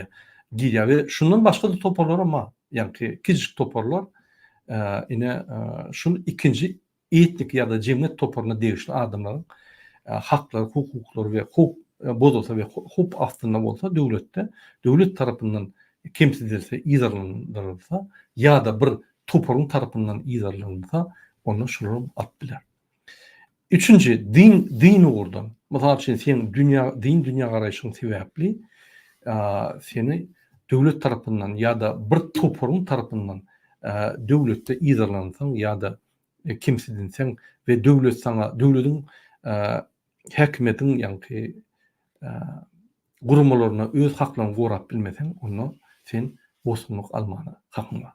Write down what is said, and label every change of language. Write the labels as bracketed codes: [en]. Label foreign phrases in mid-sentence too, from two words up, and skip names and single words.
[tk] Girýär we şundan başga da toparlar ama ýa-ni kiçik toparlar ine şunu ikinji etnik ýa-da jemgyýet toparına degişli adamlaryň haklary, hukuklary we bozulsa we hop aslynda bolsa döwlet tarapyndan kimsidilse, izarlandyrylsa ýa-da bir toparyň tarapyndan izarlanylsa, onu şunu alyp biler. Üçüncü, din uğurdan. Mesela sen din dünya garaýşyň sebäpli seni döwlet tarapyndan ýa-da bir toparyň tarapyndan döwletde izarlansaň ýa-da kimsidinseň we döwlet sana, döwletiň häkimetiň ýa-ni gurumalaryna öz haklaryny gorap bilmeseň, onu sen bosgunluk almany hakyň bar.